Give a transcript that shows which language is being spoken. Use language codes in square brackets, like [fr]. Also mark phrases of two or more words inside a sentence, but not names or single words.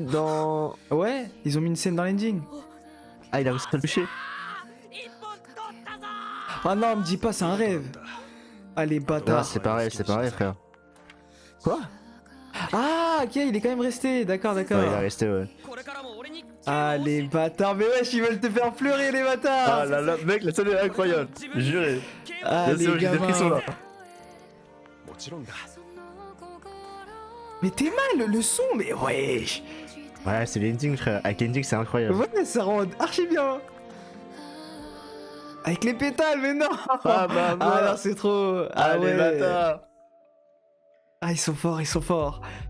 [fr] Dans. Ouais, ils ont mis une scène dans l'ending. Ah, il a réussi à le toucher. Ah non, me dis pas, c'est un rêve. Ah, les Là, bâtards. c'est pareil, frère. Quoi? Ah, ok, il est quand même resté. D'accord, d'accord. Ouais, il est resté, ouais. [ja] これからも俺に [fr] Ah, les bâtards. Mais wesh, ils veulent te faire pleurer, les Ah bâtards. là là, mec, la scène est incroyable. Juré. Ah, Là, c'est bon, les j'ai des frissons gamins. là. [ja] もちろんだ [fr] Mais t'es mal, le son, mais wesh. Ouais, c'est l'ending, frère. Avec l'ending, c'est incroyable. Ouais, ça rend archi bien. Avec les pétales, mais non. Ah bah, Ah non, c'est trop. Ah Allez, ouais. bâtard. Ah, ils sont forts, ils sont forts.